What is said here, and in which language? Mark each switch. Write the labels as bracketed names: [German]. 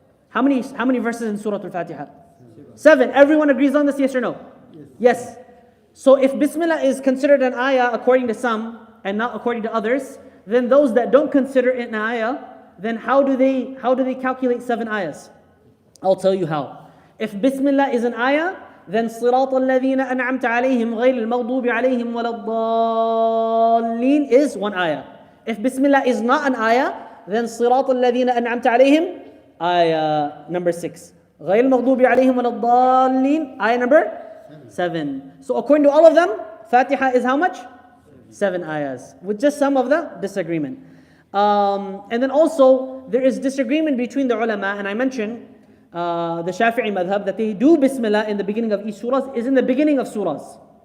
[English] How many verses in Surah Al-Fatiha? 7. Everyone agrees on this, yes or no? Yes. So if Bismillah is considered an ayah according to some and not according to others, then those that don't consider it an ayah, then how do they calculate 7 ayahs? I'll tell you how. If Bismillah is an ayah, then [Arabic] صِرَاطَ الَّذِينَ أَنْعَمْتَ عَلَيْهِمْ غَيْرِ الْمَغْضُوبِ عَلَيْهِمْ وَلَا الضَّالِّينَ [English] is 1 ayah. If Bismillah is not an ayah, then [Arabic] صِرَاطَ الَّذِينَ أَنْعَمْتَ عَلَيْهِمْ [English] ayah number 6. [Arabic] غَيْرِ الْمَغْضُوبِ عَلَيْهِمْ وَلَا الضَّالِّينَ [English] ayah number 7. So according to all of them, Fatiha is how much? 7 ayahs, with just some of the disagreement. And then also, there is disagreement between the ulama, and I mentioned the Shafi'i madhab, that they do Bismillah in the beginning of each surah, is in the beginning of surahs.